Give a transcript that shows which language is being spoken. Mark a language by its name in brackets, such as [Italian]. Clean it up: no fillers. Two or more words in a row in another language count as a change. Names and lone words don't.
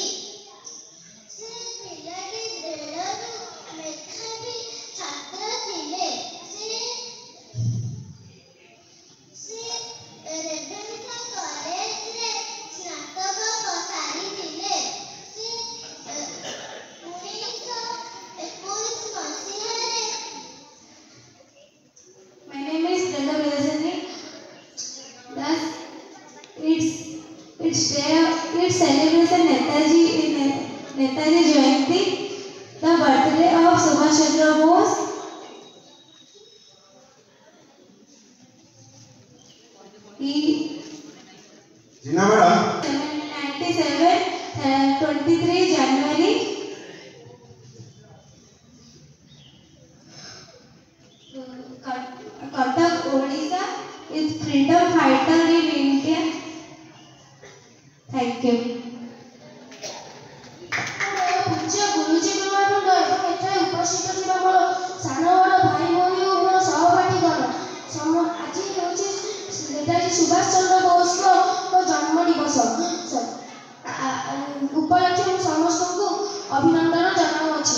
[Odia] ସେ ପିଲାଟି ବେଳରୁ ମେଧାବୀ ଛାତ୍ର ଥିଲେ। ସେ ରେଭେନ୍ସା କଲେଜରେ ସ୍ନାତକ ସାରିଥିଲେ। ସେ 1921 ମସିହାରେ [English] My name is Brenda Villasani. Thus, it's celebration Netaji Jayanti, the birthday of Subhash Chandra Bose. He 1997, 23 January. Cuttack, Odisha, is freedom fighter in India. Thank you. [Odia] ପୂଜ୍ୟ ଗୁରୁଜୀ, ଗୁରୁବୃନ୍ଦ ଏବଂ ଏଠାରେ ଉପସ୍ଥିତ ଥିବା ମୋର ସାନ ବଡ଼ ଭାଇ ଭଉଣୀ ଓ ମୋର ସହପାଠୀଗଣ, ଆଜି ହେଉଛି ନେତାଜୀ ସୁଭାଷ ଚନ୍ଦ୍ର ବୋଷଙ୍କ ଜନ୍ମ ଦିବସ ଉପଲକ୍ଷେ ମୁଁ ସମସ୍ତଙ୍କୁ ଅଭିନନ୍ଦନ ଜଣାଉଅଛି।